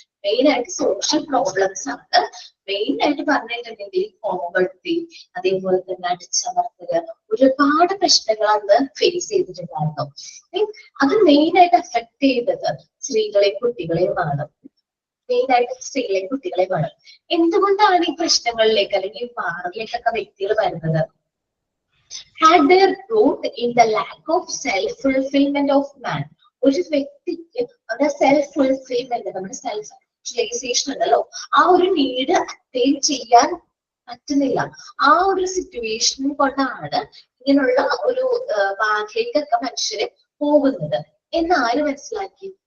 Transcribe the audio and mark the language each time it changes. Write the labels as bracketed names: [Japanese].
[Malayalam] Main ആയിട്ട് social problems ആണ്. Main ആയിട്ട് പറഞ്ഞിട്ടുണ്ടെങ്കിൽ പോവർട്ടി, അതേപോലെ തന്നെ അടിച്ചമർത്തല്, ഒരുപാട് പ്രശ്നങ്ങൾ അന്ന് ഫേസ് ചെയ്തിട്ടുണ്ടായിരുന്നു. അത് മെയിൻ ആയിട്ട് അഫക്ട് ചെയ്തത് സ്ത്രീകളെയും കുട്ടികളെയുമാണ്. മെയിൻ ആയിട്ട് സ്ത്രീകളെയും കുട്ടികളെയുമാണ്. എന്തുകൊണ്ടാണ് ഈ പ്രശ്നങ്ങളിലേക്ക് അല്ലെങ്കിൽ വാറിലേക്കൊക്കെ വ്യക്തികൾ വരുന്നത്? [English] had their root in the lack of self-fulfillment of man. [Malayalam] ഒരു വ്യക്തിക്ക് അവരുടെ സെൽഫ് ഫുൾഫിൽമെന്റ്, നമ്മുടെ സെൽഫ് ആക്ച്വലൈസേഷൻ ഉണ്ടല്ലോ, ആ ഒരു നീഡ് അറ്റൈൻ ചെയ്യാൻ പറ്റുന്നില്ല. ആ ഒരു സിറ്റുവേഷൻ കൊണ്ടാണ് ഇങ്ങനെയുള്ള ഒരു ഭാഗത്തേക്കൊക്കെ മനുഷ്യര് പോകുന്നത് എന്ന് ആര് മനസ്സിലാക്കി?